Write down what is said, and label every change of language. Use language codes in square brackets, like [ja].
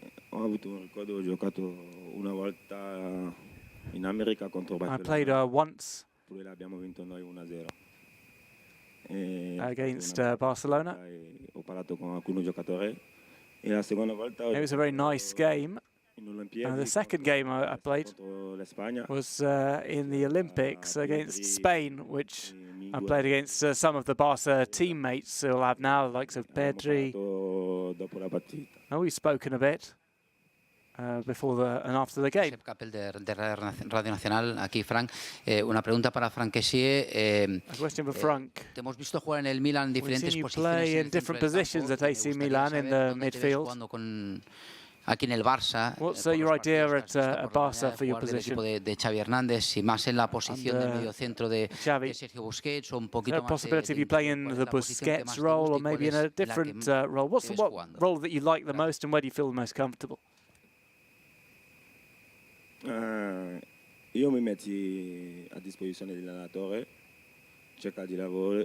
[it] Ho avuto un ricordo, ho giocato una volta in America contro Barcelona. [en] I played once [it] Abbiamo vinto noi 1-0. [en] against Barcelona. [it] Ho parlato con alcuni giocatori e la seconda volta [en] it was a very nice game. And the second game I played was in the Olympics against Spain, which I played against some of the Barca teammates who I'll have now, the likes of Pedri. We've spoken a bit before and after the game. [es] Capel de Radio Nacional, aquí Frank. Una pregunta para Franck Kessie. [en] A question for Frank. [es] Te hemos visto jugar en el Milan en diferentes posiciones. [en] Play in different positions at AC Milan in the midfield. [es] Aquí en el Barça. [en] What's your idea at Barca for your position? [es] De Xavi Hernández, y más en la posición del mediocentro de Sergio Busquets o un poquito más. [en] Possibility of you playing in the Busquets role or maybe in a different role. What's the role that you like the most and where do you feel the most comfortable? [it] Io mi metti a disposizione dell'allenatore, cerca di lavorare.